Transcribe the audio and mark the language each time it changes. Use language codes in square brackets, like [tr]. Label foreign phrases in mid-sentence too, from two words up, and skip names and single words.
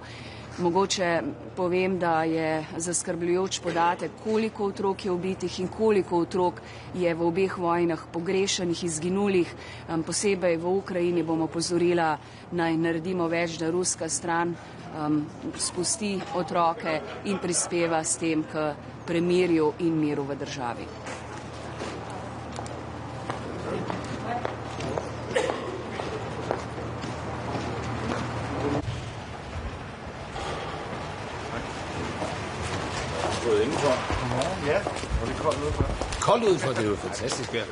[sl] Mogoče povem, da je zaskrbljujoč podatek, koliko otrok je ubitih in koliko otrok je v obeh vojnah pogrešanih, izginulih. Posebej v Ukrajini bomo opozorila, naj naredimo več, da ruska stran spusti otroke in prispeva s tem k premirju in miru v državi. [da] Ja, og det er koldt udenfor. Koldt udenfor, det er jo fantastisk vejr.